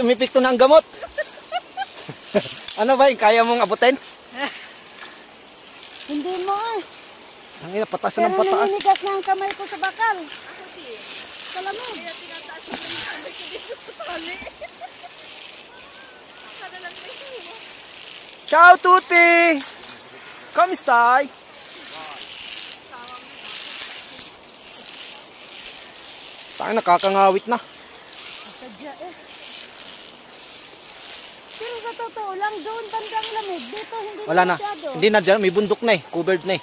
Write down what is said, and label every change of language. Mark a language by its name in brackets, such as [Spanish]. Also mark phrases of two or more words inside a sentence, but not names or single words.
[Filipino] Umipikto na ang gamot. Ano ba, kaya mong abutin? Hindi mo eh. Ang ina, pataas ng Pero pataas. naninigas na ang kamay ko sa bakal. Ako di. Sa lamig. Kaya tinataas mo yung kamay ko dito sa tali. Kada lang may tuwa. [Italian] Ciao tutti! Come stai? [Filipino] Tayo nakakangawit na. Sadya eh. Pero sa totoo lang, doon bandang lamig. Dito hindi Wala na. masyado. Hindi na dyan. May bundok na eh. Covered na eh.